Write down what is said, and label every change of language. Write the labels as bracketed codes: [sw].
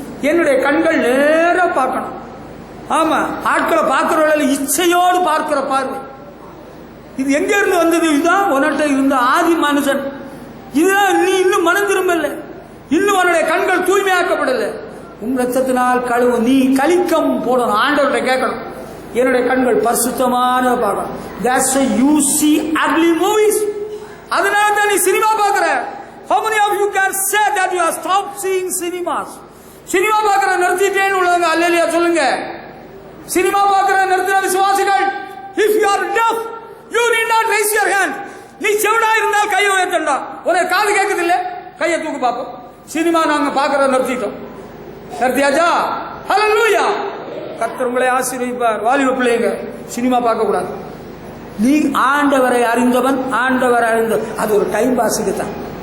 [ta] என்னுடைய கண்கள் நேர பார்க்கணும். ஆமா, ஆட்களை பார்க்கிறவர்கள் இச்சையோடு பார்க்கிற பார்வை. இது எங்க இருந்து வந்தது? இதுதான் உன்கிட்ட இருந்த ஆதி மனுஷன். இதுதான் நீ இன்னும் மனம் திரும்பல. இன்னும் உன்னுடைய கண்கள் தூய்மையாக்கப்படல. உன் ரத்தத்தினால் கழுவு. நீ கலிக்கம் போடணும். ஆண்டவர்கிட்ட கேட்கணும். என்னுடைய கண்கள் பரிசுத்தமான பார்க்கணும். [en] That's why you see ugly movies. [ta] அதனால தான் நீ சினிமா பார்க்கிற. [en] How many of you can say that you have stopped seeing cinemas? [ta] Cinema பார்க்கிற நிறுத்திட்டேன்னு உள்ளவங்க அல்லேலூயா சொல்லுங்க. சினிமா பார்க்கிற நிறுத்தின விசுவாசிகள், [en] if you are deaf, you need not raise your hand. [ta] நீ செவிடா இருந்தால் கையை உயர்த்தண்டா. உனக்கு காது கேட்குது இல்ல, கையை தூக்கு பார்ப்போம். சினிமா நாங்க பார்க்கிற நிறுத்திட்டோம். நிறுத்தியாச்சா? ஹல்லேலூயா. கர்த்தர் உங்களை ஆசீர்வதிப்பார். வாலிப பிள்ளைங்க சினிமா பார்க்க கூடாது. நீ ஆண்டவரை அறிந்தவன், ஆண்டவரை அறிந்த, அது ஒரு டைம் பாஸுக்குத்தான்.